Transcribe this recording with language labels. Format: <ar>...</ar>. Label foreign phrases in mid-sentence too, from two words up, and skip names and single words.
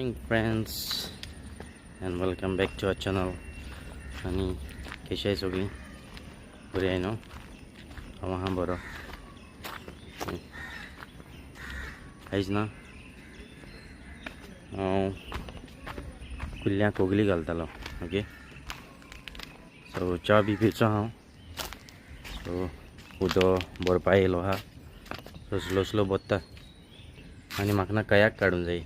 <en>friends and welcome back to our channel.</en> <mr>आणि कशी आहे सगळी? बरी आहे ना? हां बरं आहेच ना.</mr> <kok>कुल्ल्या कोगली घालतालो. ओके, सो च्या बी पिवचो हांव. सो उदक भरपा येयलो आहा, सो</kok> <en>slow slow</en> <kok>बत्ता. आनी म्हाका ना कयाक काडूंक जाय.</kok>